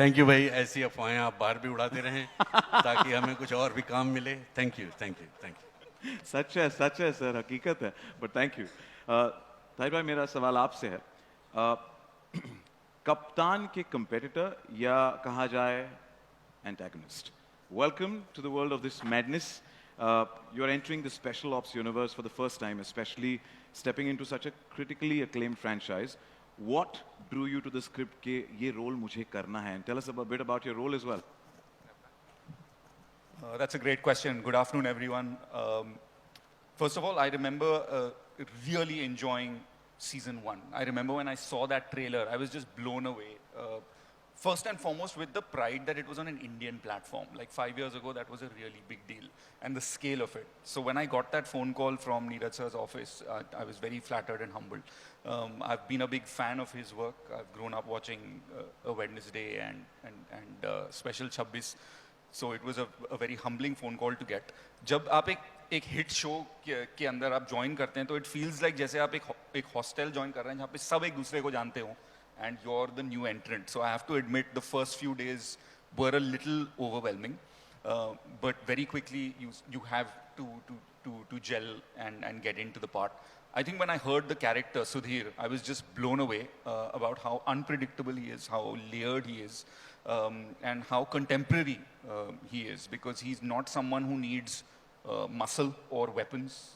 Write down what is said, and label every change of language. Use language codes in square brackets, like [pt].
[hi] Thank you भाई, ऐसी अफवाहें आप बाहर भी उड़ाते रहें ताकि हमें कुछ और भी काम मिले। Thank you, thank you, thank you. सच है सर, हकीकत है, बट थैंक यू। ताहिर भाई, मेरा सवाल आपसे है, कप्तान के कंपेटिटर या कहा जाए antagonist. [en] Welcome to the world of this madness. You're entering the Special Ops universe for the first time, especially stepping into such a critically acclaimed franchise. What drew you to the script [hi] ke ye role mujhe karna hai? [en] And tell us a bit about your role as well. That's a great question. Good afternoon, everyone. First of all, I remember really enjoying season 1. I remember when I saw that trailer, I was just blown away. First and foremost with the pride that it was on an Indian platform. Like 5 years ago, that was a really big deal, and the scale of it. So when I got that phone call from Neeraj sir's office, I was very flattered and humbled. I've been a big fan of his work. I've grown up watching A Wednesday and Special 26. So it was a very humbling phone call to get. [hi] जब आप एक hit show के अंदर आप join करते हैं तो [en] it feels like [hi] जैसे आप एक हॉस्टल ज्वाइन कर रहे हैं जहाँ पे सब एक दूसरे को जानते हो, [en] and you're the new entrant. So I have to admit the first few days were a little overwhelming, but very quickly you have to gel and get into the part. I think when I heard the character Sudhir, I was just blown away about how unpredictable he is, how layered he is, and how contemporary he is, because he's not someone who needs muscle or weapons.